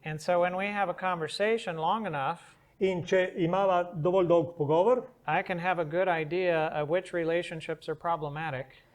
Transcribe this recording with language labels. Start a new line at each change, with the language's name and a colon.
English: And so when we have a conversation long enough,
Slovenian: In če imava dovolj dolg pogovor,
English: I can have a good idea of which relationships are problematic.